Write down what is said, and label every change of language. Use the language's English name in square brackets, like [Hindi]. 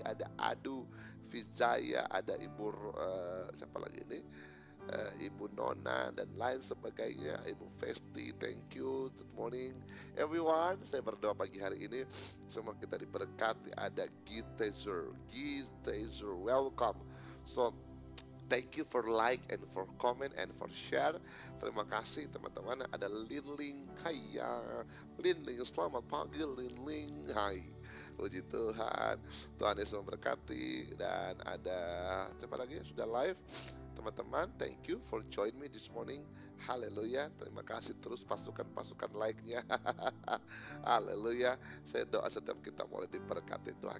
[Indonesian] Ada Adu Vijaya, ada Ibu siapa lagi ini, Ibu Nona dan lain sebagainya. Ibu Festi, [English] thank you, good morning everyone. [Indonesian] Saya berdoa pagi hari ini semua kita diberkati. Ada Gitezer, welcome. [English] So thank you for like and for comment and for share. [Indonesian] Terima kasih teman-teman. Ada Linling, Kaya Linling, selamat pagi Linling, hai. Puji Tuhan, Tuhan Yesus memberkati. Dan ada siapa lagi yang sudah live? Teman-teman, [English] thank you for join me this morning. [Indonesian] Haleluya. Terima kasih terus pasukan like-nya. Haleluya. Saya doa setiap kita mulai diberkati Tuhan.